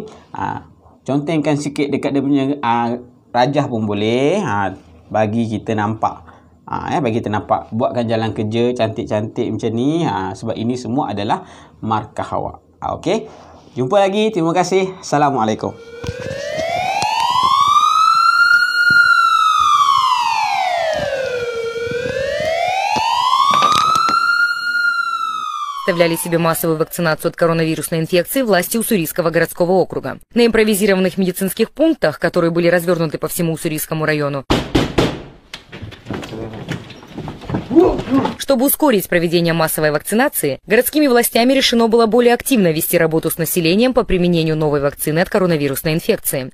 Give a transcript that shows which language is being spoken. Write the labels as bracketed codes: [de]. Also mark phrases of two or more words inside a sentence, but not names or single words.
[ms] Contengkan sikit dekat dia punya rajah pun boleh. Bagi kita nampak. Bagi kita nampak. Buatkan jalan kerja cantik-cantik macam ni. Sebab ini semua adalah markah awak. Okey. Jumpa lagi. Terima kasih. Assalamualaikum. [ru] Представляли себе массовую вакцинацию от коронавирусной инфекции власти Уссурийского городского округа. На импровизированных медицинских пунктах, которые были развернуты по всему Уссурийскому району, чтобы ускорить проведение массовой вакцинации, городскими властями решено было более активно вести работу с населением по применению новой вакцины от коронавирусной инфекции.